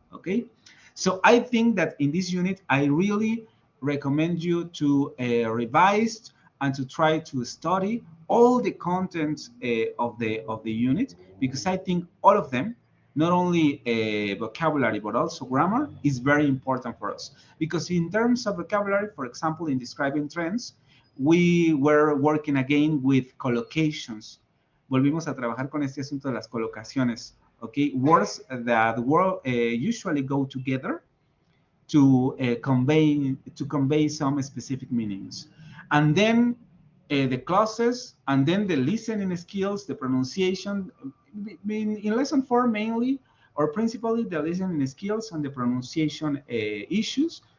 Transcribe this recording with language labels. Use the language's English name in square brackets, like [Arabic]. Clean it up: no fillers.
[English] Okay, so I think that in this unit, I really recommend you to revise and to try to study all the content of the unit, because I think all of them, not only vocabulary but also grammar, is very important for us. Because in terms of vocabulary, for example, in describing trends, we were working again with collocations. [Spanish] Volvimos a trabajar con este asunto de las colocaciones. [English] Okay, words that usually go together to convey some specific meanings, and then the clauses, and then the listening skills, the pronunciation. In lesson 4 mainly, or principally, the listening skills and the pronunciation issues.